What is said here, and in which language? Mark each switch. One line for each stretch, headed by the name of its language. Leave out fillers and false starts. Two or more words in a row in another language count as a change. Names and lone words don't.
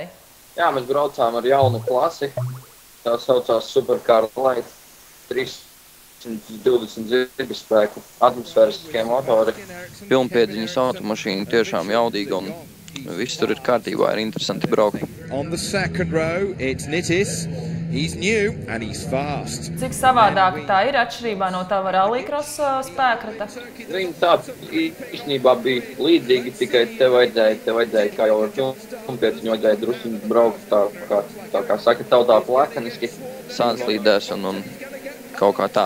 Latvian: Jā, mēs braucām ar jaunu klasi. Tā saucās Supercar Light 320 zirgspēku atmosfēriskie motori. Pilnpiedziņas automašīna tiešām jaudīga un viss tur ir kārtībā, ir interesanti braukt.
English: On the second row, it's Nitis. He's new and he's fast.
Latvian: Cik savādāk tā ir atšķirībā no tava rallycross spēkrata? Viņi tāds īstenībā bija līdzīgi, tikai te vajadzēja kā jau ar pilnpiedziņu, vajadzēja drusku braukt tā kā saka, tautā plakaniski, sānslīdēs un kaut kā tā.